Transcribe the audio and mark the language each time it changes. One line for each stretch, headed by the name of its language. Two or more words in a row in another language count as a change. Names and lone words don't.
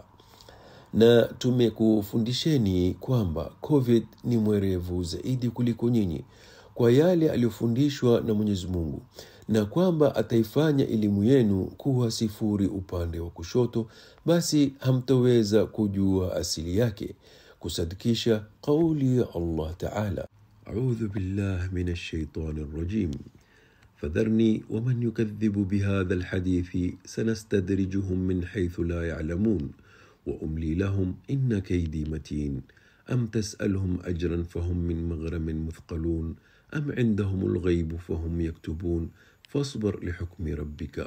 Swahili: Na tumekufundisheni kwamba COVID ni mwerevu zaidi kuliko nyinyi kwa yale aliyofundishwa na Mwenyezi Mungu, na kwamba ataifanya elimu yenu kuwa sifuri upande wa kushoto, basi hamtaweza kujua asili yake, kusadikisha kauli ya
Arabic: الله تعالى. أعوذ بالله من الشيطان الرجيم. فذرني ومن يكذب بهذا الحديث سنستدرجهم من حيث لا يعلمون وأملي لهم إن كيدي متين أم تسألهم أجرا فهم من مغرم مثقلون أم عندهم الغيب فهم يكتبون فاصبر لحكم ربك